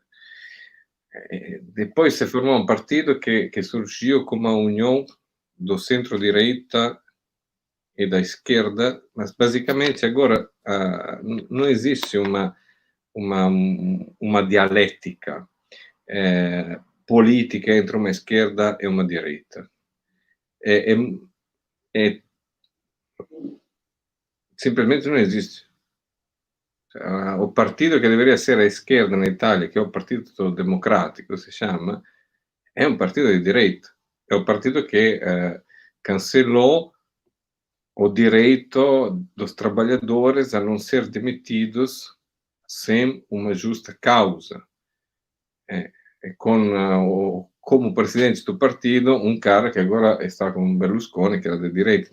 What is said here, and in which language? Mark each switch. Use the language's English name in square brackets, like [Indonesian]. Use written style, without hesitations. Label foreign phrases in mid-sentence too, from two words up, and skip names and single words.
[Portuguese] Depois se formou um partido que surgiu como a união do centro-direita e da esquerda, mas basicamente agora não existe uma dialética política entre uma esquerda e uma direita. Simplesmente não existe. O partido que deveria ser a esquerda na Itália, que é o Partito Democratico, [Italian] si chiama, è un partito di direita. [Portuguese] é o partido que cancelou o direito dos trabalhadores a não ser demitidos sem uma justa causa. Com como presidente do partido um cara que agora está com Berlusconi, que era de direita.